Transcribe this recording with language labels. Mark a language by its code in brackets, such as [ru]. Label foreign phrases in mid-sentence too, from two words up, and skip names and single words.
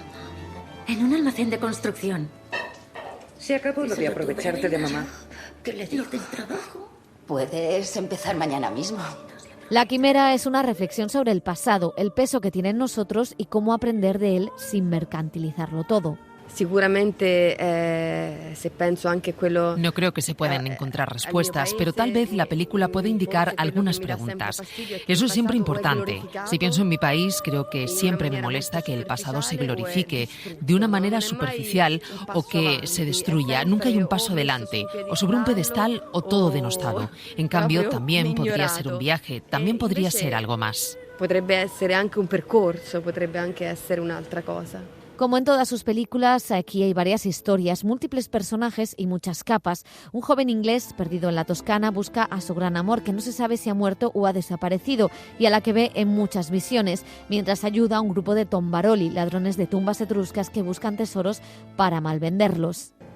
[es] En un almacén de construcción. Se acabó lo de aprovecharte de mamá. ¿Qué le digo del trabajo? Puedes empezar mañana mismo. La Quimera es una reflexión sobre el pasado, el peso que tiene en nosotros y cómo aprender de él sin mercantilizarlo todo. [it] Sicuramente se penso anche quello. [es] No creo que se puedan encontrar respuestas, pero tal vez la película puede indicar algunas preguntas. Eso es siempre importante. Si pienso en mi país, creo que siempre me molesta que el pasado se glorifique de una manera superficial o que se destruya. Nunca hay un paso adelante, o sobre un pedestal o todo denostado. En cambio, también podría ser un viaje, también podría ser algo más. [it] Potrebbe essere anche un percorso, potrebbe anche essere un'altra cosa. [es] Como en todas sus películas, aquí hay varias historias, múltiples personajes y muchas capas. Un joven inglés perdido en la Toscana busca a su gran amor, que no se sabe si ha muerto o ha desaparecido, y a la que ve en muchas visiones, mientras ayuda a un grupo de tombaroli, ladrones de tumbas etruscas que buscan tesoros para malvenderlos.